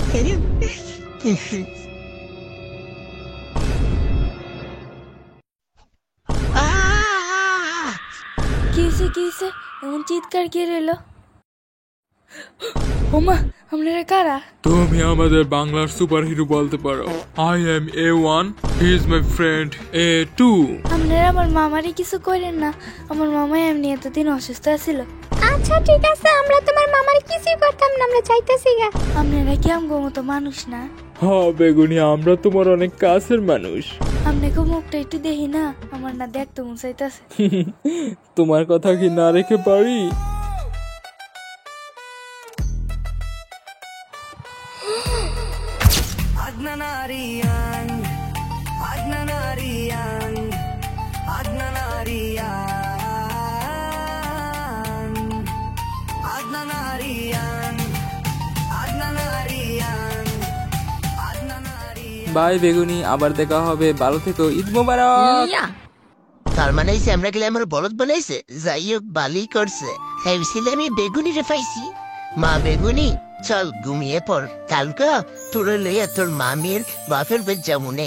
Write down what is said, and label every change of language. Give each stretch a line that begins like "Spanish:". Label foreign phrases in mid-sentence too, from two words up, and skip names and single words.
Bangla: কি হয়েছে এমন চিৎকার কে রইলো? ওমা, আপনারা কারা? তুমি আমাদের বাংলার সুপার হিরো বলতে পারো।
English: I am A1, he is my friend A2.
Bangla: আপনারা আমার মামারই কিছু করেন না, আমার মামা এমনি এতদিন অসুস্থ ছিল। আচ্ছা ঠিক আছে, আমরা তোমার মামার কিছুই করতাম না, আমরা চাইতেছি গা। আপনারা কি আমগো মতো মানুষ না? হ্যাঁ বেগুনি, আমরা তোমার অনেক কাছের মানুষ। আপনাকে মুখটা একটু দেখি না, আমার না দেখতে মন চাইতেছে। তোমার কথা কি না রেখে পারি? Adnan Aryan, Adnan Aryan, Adnan Aryan, Adnan Aryan, Adnan Aryan, Adnan Aryan. বাই বেগুনি, আবার দেখা হবে। ভালো থেকো,
Arabic: عيد مبارك.
Bangla: ইয়া তার মানে এই আমরা গেলে আমার বলদ বানাইছে, যাই হোক বালি করছে। ভাবছিল আমি বেগুনি রে পাইছি। মা বেগুনি চল ঘুমিয়ে পড়, কালকে তোরে লইয়া তোর মামির বাপের বেদ যামুনে।